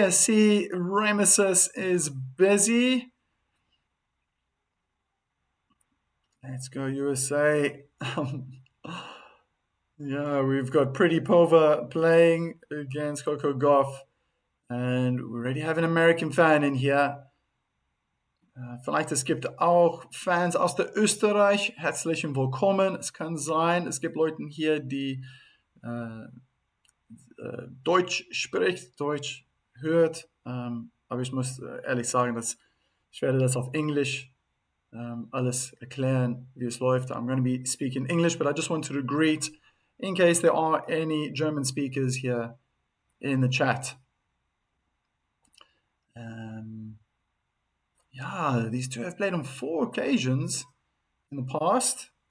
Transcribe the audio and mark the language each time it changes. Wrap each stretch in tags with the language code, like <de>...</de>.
<en>I see Rameses is busy. Let's go USA. Yeah, we've got Pretty Pova playing against Coco Gauff. And we already have an American fan in here.</en> <de>Vielleicht es gibt auch Fans aus der Österreich. Herzlich willkommen. Es kann sein, es gibt Leute hier, die Deutsch spricht, Deutsch hört. Aber ich muss ehrlich sagen, dass ich werde das auf Englisch alles erklären, wie es läuft.</de> <en>I'm going to be speaking English, but I just wanted to greet in case there are any German speakers here in the chat. Yeah, these two have played on 4 occasions in the past.</en>